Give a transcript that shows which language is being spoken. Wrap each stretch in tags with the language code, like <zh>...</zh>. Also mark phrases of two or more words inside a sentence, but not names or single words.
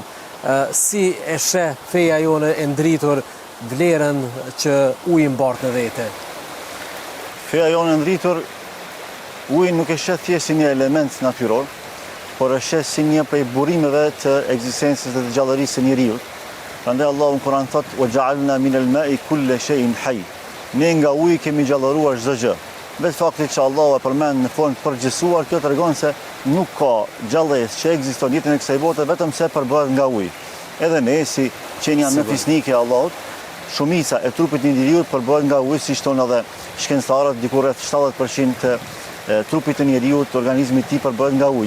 <sq>Si e sheh feja jone e ndritur vlerën që uji mbart në vete? Feja jonë e ndritur, uji nuk e sheh thjesht si një element natyror, por e sheh si një prej burimeve të ekzistencës dhe të gjallërisë së njeriu. Prandaj Allahu në Kur'an thotë:</sq> <ar>"وجعلنا من الماء كل شيء حي."</ar> <sq>Ne nga uji kemi gjallëruar çdo gjë. Vetë fakti që Allahu e përmend në formë të përgjithësuar, kjo tregon se nuk ka gjallësi që ekziston jetën e kësaj bote vetëm se përbëhet nga uji. Edhe ne si qenia në fisnike e Allahut, shumica e trupit të njeriut përbëhet nga uji, siç thonë edhe shkencëtarët, diku rreth 70% të trupit të njeriut, organizmi i tij përbëhet nga uji.</sq>